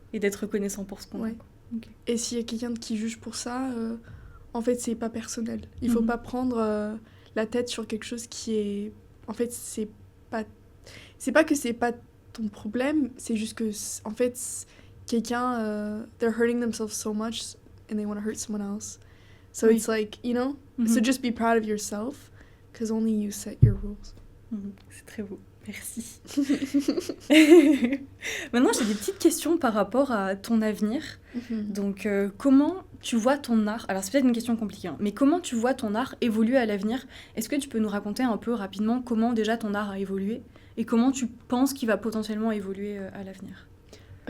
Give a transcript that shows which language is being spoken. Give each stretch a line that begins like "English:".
French: Et d'être reconnaissant pour ce qu'on a. Okay. Et s'il y a quelqu'un qui juge pour ça, en fait, c'est pas personnel. Il faut pas prendre la tête sur quelque chose qui est... En fait, c'est pas que c'est pas ton problème, c'est juste que, en fait, quelqu'un...
English: they're hurting themselves so much and they want to hurt someone else. So it's like, you know, so just be proud of yourself, because only you set your rules.
French: C'est très beau, merci. Maintenant, j'ai des petites questions par rapport à ton avenir. Donc, comment tu vois ton art, alors c'est peut-être une question compliquée, mais comment tu vois ton art évoluer à l'avenir ? Est-ce que tu peux nous raconter un peu rapidement comment déjà ton art a évolué et comment tu penses qu'il va potentiellement évoluer à l'avenir ?